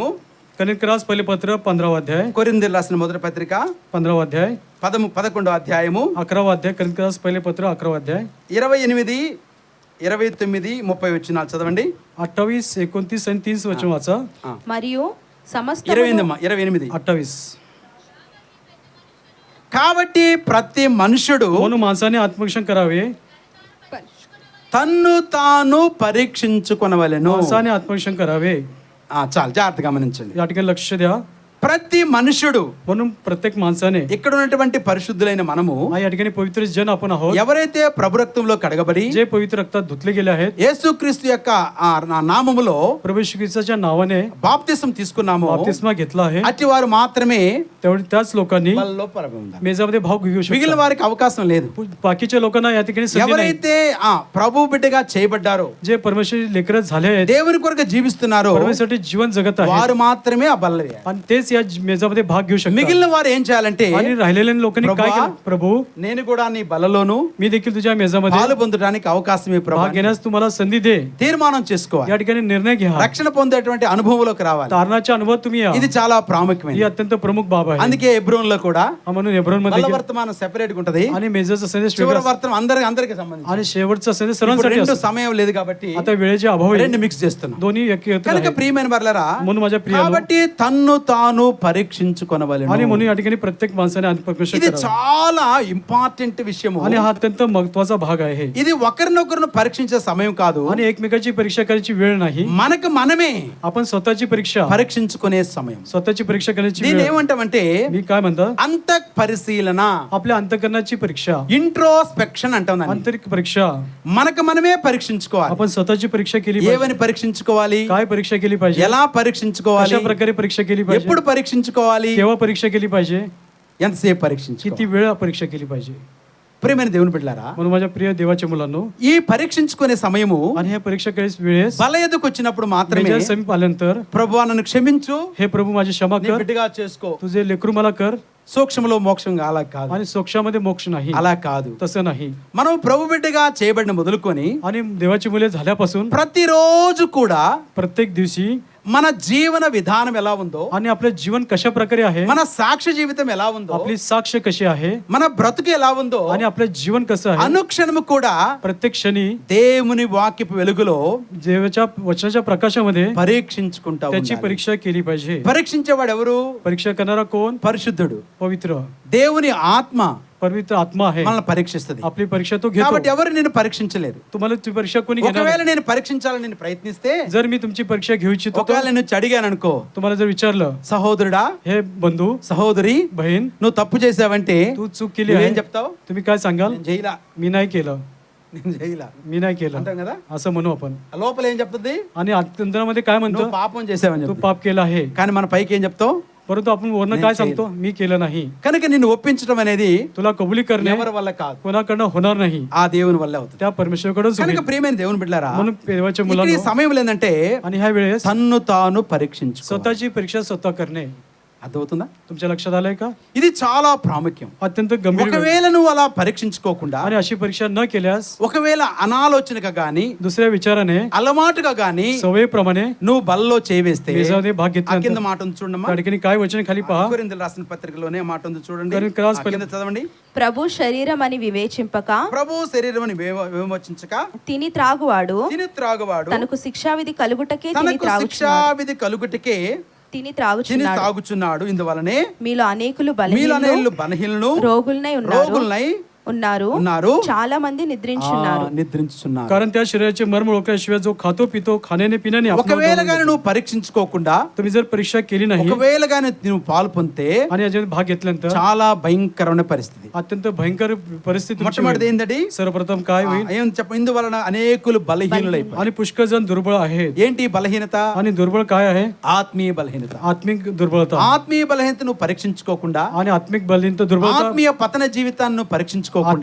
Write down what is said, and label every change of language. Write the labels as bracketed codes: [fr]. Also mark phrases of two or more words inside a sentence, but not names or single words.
[mr] करिन्थरास पहिले पत्र 15 अध्याय, [te] కొరింథీయులకు రాసిన మొదటి పత్రిక [mr] 15 अध्याय, [te] 11 అధ్యాయము [mr] 11 अध्याय, करिन्थरास पहिले पत्र 11 अध्याय, [te] 28, 29, 30 వచనాలు చదవండి. [mr] 28, 29 आणि 30 वचन वाचा. [te] మరియు సమస్త 28. 28. కాబట్టి ప్రతి మనుషుడు [mr] म्हणून माणसाने आत्मरक्षण करावे, [te] తన్ను తాను పరీక్షించుకొనవలెను. [mr] माणसाने आत्मरक्षण करावे. [te] చాలు, జాగ్రత్త గమనించండి. [mr] या ठिकाणी लक्ष द्या. [te] ప్రతి మనుషుడు, [mr] म्हणून प्रत्येक माणसाने [te] ఇక్కడ ఉన్నటువంటి పరిశుద్ధులైన మనము, [mr] या ठिकाणी पवित्र जन आपण आहोत, [te] ఎవరైతే ప్రభు రక్తంలో కడగబడి [mr] जे पवित्र रक्तात धुतले गेले आहेत, [te] యేసుక్రీస్తు యొక్క నామములో [mr] प्रभू येशू ख्रिस्ताच्या नावाने [te] బాప్తిసం తీసుకున్నాము, [mr] बाप्तिस्मा घेतला आहे, [te] అట్టి వారు మాత్రమే [mr] तेवढे त्याच लोकांनी [te] బలలో పొందారు. [mr] मेजामध्ये भाग घेऊ [te] మిగిలిన [mr] शकतात. [te] వారికి అవకాశం లేదు. [mr] बाकीच्या लोकांना या ठिकाणी संधी नाही. [te] ఎవరైతే ప్రభు బిడ్డగా చేయబడ్డారో, [mr] जे परमेश्वर लेकर झाले आहेत, [te] దేవుని కొరకు జీవిస్తున్నారో, [mr] परमेश्वरसाठी जीवन जगत आहे, [te] వారు మాత్రమే ఆ బలలో వేయాలి. [mr] आणि तेच या मेजामध्ये भाग घेऊ शकतात. [te] మిగిలిన వారు ఏం చేయాలంటే, [mr] आणि राहिलेल्या लोकांनी काय प्रभुवा, केलं? प्रभू, [te] నేను కూడా నీ బలలోను [mr] मी देखील तुझ्या मेजामध्ये [te] పాలు పొందడానికి అవకాశమే ప్రభు [mr] भाग घेण्यास तुम्हाला संधी दे. [te] తీర్మానం చేసుకోవాలి. [mr] या ठिकाणी निर्णय घ्या. [te] రక్షణ పొందేటువంటి అనుభవంలోకి రావాలి. [mr] तारणाच्या अनुभवात तुम्ही या. [te] ఇది చాలా [mr] ही [te] ప్రాముఖ్యమైనది. [mr] अत्यंत प्रमुख बाब आहे. [te] అందుకే ఎబ్రోన్ లో కూడా [mr] म्हणून हेब्रोन मध्ये [te] బల వర్తమానం సెపరేట్ గా ఉంటది, [mr] आणि मेजाचा संदेश [te] చివరి [mr] वेगळा [te] వర్తమానం అందరికి సంబంధించి. [mr] आणि शेवटचा संदेश [te] ఇప్పుడు [mr] सर्वांसाठी [te] రెండు [mr] असतो. [te] సమయం లేదు కాబట్టి [mr] आता वेळेचे अभाव आहे. [te] రెండు మిక్స్ చేస్తున్నాం. [mr] दोन्ही एकत्र [te] కనుక [mr] आहेत. [te] ప్రియమైన వర్లరా, [mr] म्हणून माझ्या प्रियानो, [te] కాబట్టి తన్ను తాను పరీక్షించుకొనవలెను. [mr] आणि म्हणून या ठिकाणी प्रत्येक माणसाने आत्मपरीक्षण [te] ఇది [mr] करावे. [te] చాలా ఇంపార్టెంట్ విషయము. [mr] आणि हा अत्यंत महत्वाचा भाग आहे. [te] ఇది ఒకరినొకరిని పరీక్షించే సమయం కాదు, [mr] आणि एकमेकाची परीक्षा करायची वेळ नाही, [te] మనకు మనమే [mr] आपण स्वतःची परीक्षा [te] పరీక్షించుకునే సమయం. [mr] स्वतःची परीक्षा करण्याची [te] దీన్ని [mr] वेळ. [te] ఏమంటామంటే [mr] मी काय म्हणतो, [te] అంత పరిశీలన, [mr] आपल्या अंतःकरणाची परीक्षा, [te] ఇంట్రోస్పెక్షన్ అంటాం దాన్ని. [mr] आंतरिक परीक्षा. [te] మనకు మనమే పరీక్షించుకోవాలి. [mr] आपण स्वतःची परीक्षा केली पाहिजे. [te] ఏమని పరీక్షించుకోవాలి, [mr] काय परीक्षा केली पाहिजे, [te] ఎలా పరీక్షించుకోవాలి, [mr] कशा प्रकारे परीक्षा केली पाहिजे, [te] ఎప్పుడు పరీక్షించుకోవాలి, [mr] केव्हा परीक्षा केली पाहिजे, [te] ఎంతసేపు పరీక్షించుకోవాలి. [mr] किती वेळा परीक्षा केली पाहिजे. [te] ప్రియమైన దేవుని బిడ్డలారా, [mr] म्हणून माझ्या प्रिय देवाच्या मुलांनो, [te] ఈ పరీక్షించుకునే సమయము [mr] आणि हे परीक्षा करायच वेळेस [te] బల ఎదుకు వచ్చినప్పుడు మాత్రమే [mr] मेजर समीप आल्यानंतर, [te] ప్రభువా నన్ను క్షమించు, [mr] हे प्रभू माझी क्षमा [te] నీ [mr] कर, [te] బిడ్డగా చేసుకో, [mr] तुझे लेकरू मला कर, [te] సూక్ష్మలో మోక్షంగా అలా కాదు, [mr] आणि सोक्षामध्ये मोक्ष नाही, [te] అలా కాదు. [mr] तसं नाही. [te] మనం ప్రభు బిడ్డగా చేయబడిన మొదలుకొని [mr] आणि देवाची मुले झाल्यापासून [te] ప్రతిరోజు కూడా [mr] प्रत्येक दिवशी [te] మన జీవన విధానం ఎలా ఉందో, [mr] आणि आपलं जीवन कशा प्रकारे आहे, [te] మన సాక్ష్య జీవితం ఎలా ఉందో, [mr] आपली साक्ष कशी आहे, [te] మన బ్రతుకు ఎలా ఉందో, [mr] आणि आपलं जीवन कसं आहे, [te] అనుక్షణము కూడా [mr] प्रत्येक क्षणी [te] దేవుని వాక్యపు వెలుగులో [mr] देवाच्या वचनाच्या प्रकाशामध्ये [te] పరీక్షించుకుంటా [mr] त्याची [te] ఉండాలి. [mr] परीक्षा केली पाहिजे. [te] పరీక్షించేవాడు ఎవరు? [mr] परीक्षा करणारा कोण? [te] పరిశుద్ధుడు. [mr] पवित्र, [te] దేవుని ఆత్మ [mr] पवित्र आत्मा आहे. [te] మనల్ని పరీక్షిస్తుంది. [mr] आपली परीक्षा तो घेतो. [te] కాబట్టి ఎవరు నేను పరీక్షించలేరు. [mr] तुम्हाला ती परीक्षा कोणी घेणार [te] ఒకవేళ [mr] नाही. [te] నేను పరీక్షించాలని నేను ప్రయత్నిస్తే, [mr] जर मी तुमची परीक्षा घेऊ इच्छितो, [te] ఒకవేళ నేను అడిగాను అనుకో, [mr] तुम्हाला जर विचारलं, [te] సహోదరుడా, [mr] हे बंधू, [te] సహోదరి, [mr] बहीण, [te] నువ్వు తప్పు చేసావంటే [mr] तू चूक केली [te] నువ్వేం [mr] आहे, [te] చెప్తావు? [mr] तुम्ही काय सांगाल? [te] నేను చేయలా, [mr] मी नाही केलं, [te] నేను చేయలా [mr] मी नाही केलं [te] అంటాం కదా. [mr] असं म्हणू आपण. [te] ఆ లోపల ఏం చెప్తుంది? [mr] आणि अंतरामध्ये काय म्हणतो? [te] నువ్వు పాపం చేసావని [mr] तू [te] చెప్తుంది. [mr] पाप केलं आहे. [te] కానీ మన పైకి ఏం చెప్తావు? [mr] परंतु आपण वरनं काय सांगतो? मी केलं नाही. [te] కనుక నిన్ను ఒప్పించడం అనేది [mr] तुला कबुली करणे [te] ఎవరి వల్ల కాదు, [mr] कोणाकडनं होणार नाही, [te] ఆ దేవుని వల్ల అవుతుంది. [mr] त्या परमेश्वराकडून [te] కనుక ప్రియమైన దేవుని బిడ్డలారా, [mr] म्हणून देवाच्या [te] ఇక్కడ ఈ [mr] मुलांनो, [te] సమయంలో ఏంటంటే [mr] आणि ह्या वेळेस [te] తన్ను తాను పరీక్షించు. [mr] स्वतःची परीक्षा स्वतः करणे. [te] అర్థమవుతుందా? [mr] तुमच्या लक्षात आलंय का? [te] ఇది చాలా ప్రాముఖ్యం. [mr] अत्यंत गंभीर वेळ. [te] ఒకవేళ నువ్వు అలా పరీక్షించుకోకుండా, [mr] आणि अशी परीक्षा न केल्यास, [te] ఒకవేళ అనాలోచనగా గాని [mr] दुसऱ्या विचाराने, [te] అలవాటుగా గాని [mr] सवयीप्रमाणे [te] నువ్వు బల్లో చేవేస్తే, [mr] मेजामध्ये भाग [te] ఆ కింద [mr] घेतल्यानंतर [te] మాట ఉంది చూడమ్మా. [mr] त्या ठिकाणी काय वचन खाली पहा. [te] కొరింథీయులకు రాసిన పత్రికలోనే మాట ఉంది చూడండి. క్రాస్ ఆ కింద చదవండి. ప్రభు శరీరం అని వివేచింపక ప్రభు శరీరం అని విమోచించక తిని త్రాగువాడు తిని త్రాగువాడు తనకు శిక్షావిధి కలుగుటకే తిని తనకు త్రాగుచున్నాడు శిక్షావిధి కలుగుటకే తిని తిని త్రాగుచున్నాడు. తాగుచున్నాడు. ఇందువలనే మీలో అనేకులు మీలో బలహీనులు అనేళ్ళు బలహీనులు, రోగులనై ఉన్నారు ఉన్నారు, చాలా మంది నిద్రించున్నారు. నిద్రించుచున్నారు. [mr] कारण त्या शरीराचे मर्म ओळखल्याशिवाय जो खातो पितो खाण्याने पिण्याने आपणावर [te] ఒకవేళ [mr] जाऊन [te] గాని నువ్వు పరీక్షించుకోకుండా, [mr] तुम्ही जर परीक्षा केली नाही [te] ఒకవేళ గాని నువ్వు పాలు పొందితే [mr] आणि याच्यात भाग घेतल्यानंतर [te] చాలా భయంకరమైన పరిస్థితి. [mr] अत्यंत भयंकर परिस्थिती तुमची [te] మొట్టమొదటిది [mr] होईल. [te] ఏంటండి? [mr] सर्वप्रथम काय होईल? [te] ఏం చెప్ప, ఇందువలన అనేకులు బలహీనులైపోయారు. [mr] आणि पुष्कळ जण दुर्बळ आहेत. [te] ఏంటి బలహీనత? [mr] आणि दुर्बळ काय आहे? [te] ఆత్మీయ బలహీనత. [mr] आत्मिक दुर्बळता. [te] ఆత్మీయ బలహీనత నువ్వు పరీక్షించుకోకుండా, [mr] आणि आत्मिक बलहीनता दुर्बळता, [te] ఆత్మీయ పతన జీవితాన్ని నువ్వు పరీక్షించుకోకుండా,